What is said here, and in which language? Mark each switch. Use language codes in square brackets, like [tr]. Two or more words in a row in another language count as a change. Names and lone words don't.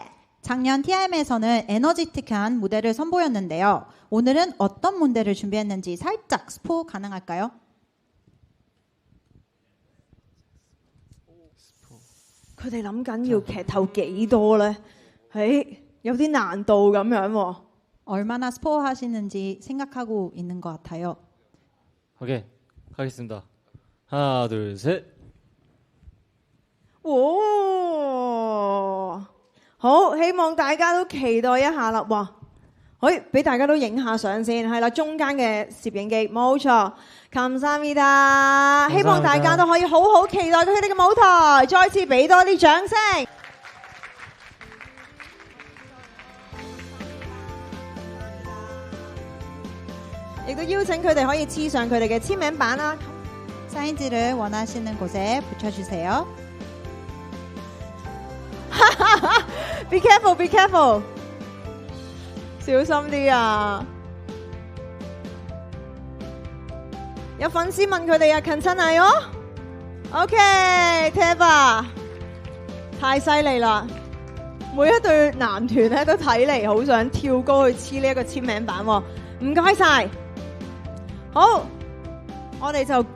[ko] 작년 TIM에서는 에너지틱한 무대를 선보였는데요. 오늘은 어떤 무대를 준비했는지 살짝 스포 가능할까요? [yue] 佢哋諗緊要劇透幾多咧？有啲難度咁樣喎。 [ko] 얼마나 스포 하시는지 생각하고 있는 것 같아요. 오케이, 가겠습니다. 하나, 둘, 셋. [yue] 好，希望大家都期待一下啦。哇， 可以俾大家都影下相先，係啦，中間嘅攝影機，冇錯。감사합니다，希望大家都可以好好期待佢哋嘅舞台，再次俾多啲掌聲。亦都邀請佢哋可以黐上佢哋嘅簽名版啦。 [ko] 사인지를 원하시는 곳에 붙여주세요. [en] Be careful, be careful， [yue] 小心啲啊！有粉絲問佢哋啊，近親係哦。OK，Teva，太犀利啦！每一對男團咧都睇嚟好想跳高去黐呢一個簽名版喎。唔該晒，好，我哋就。